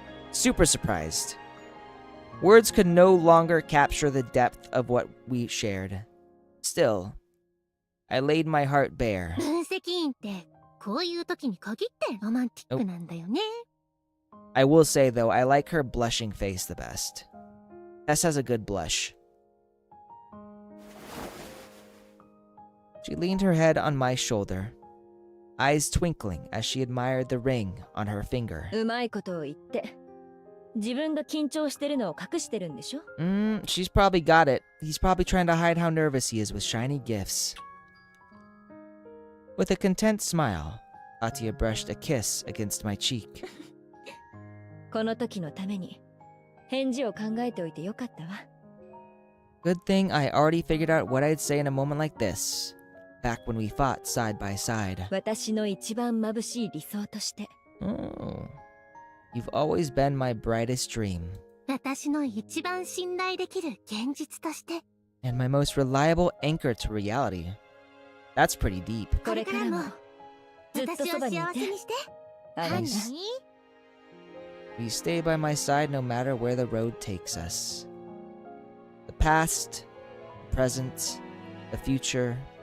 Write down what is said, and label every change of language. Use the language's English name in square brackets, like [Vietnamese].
[English] Super surprised. Words could no longer capture the depth of what we shared. Still, I laid my heart bare. [Japanese] 分析員ってこういう時に限ってロマンティックなんだよね。 [English] I will say, though, I like her blushing face the best. Tess has a good blush. She leaned her head on my shoulder, eyes twinkling as she admired the ring on her finger. [Japanese] うまいことを言って自分が緊張してるのを隠してるんでしょ [English] She's probably got it. He's probably trying to hide how nervous he is with shiny gifts. With a content smile, Katya brushed a kiss against my cheek. [Japanese] この時のために返事を考えておいてよかったわ [English] Good thing I already figured out what I'd say in a moment like this, back when we fought side by side. [Japanese] 私の一番眩しい理想として [English] Oh. You've always been my brightest dream, [Japanese] 私の一番信頼できる現実として [English] and my most reliable anchor to reality. That's pretty deep. [Japanese] これからもずっと私をそばにいて幸せにしてあれ何 [English] You stay by my side no matter where the road takes us. The past, the present, the future.